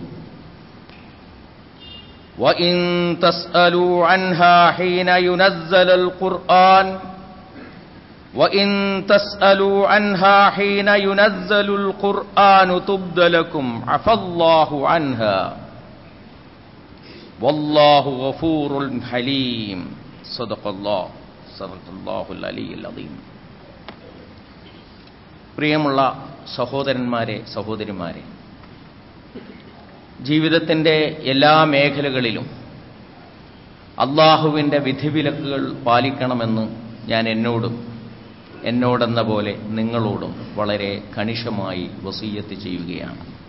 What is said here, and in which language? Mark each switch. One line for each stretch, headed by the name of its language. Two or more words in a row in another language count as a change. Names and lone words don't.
Arabic: وإن تسألوا عنها حين ينزل القرآن تبد لكم عفى الله عنها والله غفور حليم. صدق الله അലീം.
Malayalam: പ്രിയമുള്ള സഹോദരന്മാരെ, സഹോദരിമാരെ, ജീവിതത്തിൻ്റെ എല്ലാ മേഖലകളിലും അള്ളാഹുവിൻ്റെ വിധിവിലക്കുകൾ പാലിക്കണമെന്ന് ഞാൻ എന്നോടെന്ന പോലെ നിങ്ങളോടും വളരെ കണിശമായി വസിയ്യത്ത് ചെയ്യുകയാണ്.